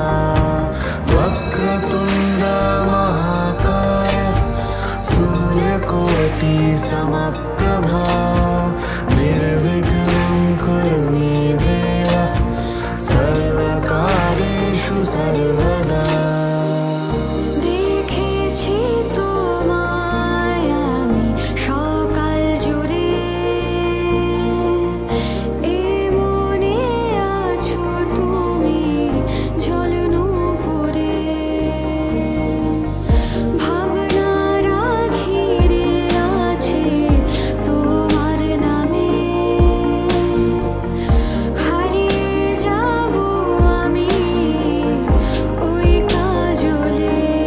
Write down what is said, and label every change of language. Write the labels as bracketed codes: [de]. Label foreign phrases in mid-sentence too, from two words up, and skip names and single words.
[sa] वक्रतुण्ड महाकाय सूर्यकोटि समप्रभा निर्विघ्नं कुरु मे देव सर्वकार्येषु सर्वदा। [bn] দেখেছি তোমায় আমি সকাল জুড়ে, এ মনে আছো তুমি জল নূপুরে, ভাবনারা ঘিরে আছে তোমার নামে, হারিয়ে যাব আমি ওই কাজলে।